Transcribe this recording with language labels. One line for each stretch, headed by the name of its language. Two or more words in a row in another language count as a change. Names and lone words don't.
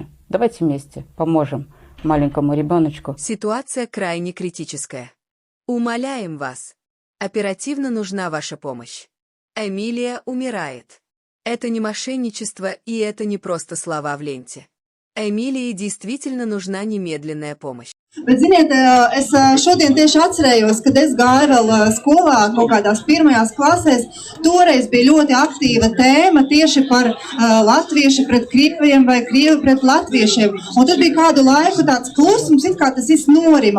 Russian: Давайте вместе поможем маленькому ребеночку. Ситуация крайне критическая. Умоляем вас. Оперативно нужна ваша помощь. Эмилия умирает. Это не мошенничество и это не просто слова в ленте. Эмилии действительно нужна немедленная помощь.
Latvian: Bet, ziniet, es šodien tieši atcerējos, kad es gāju vēl skolā kaut kādās pirmajās klasēs. Toreiz bija ļoti aktīva tēma tieši par latvieši pret krieviem vai krievi pret latviešiem. Un tad bija kādu laiku tāds klusums, it kā tas viss norima.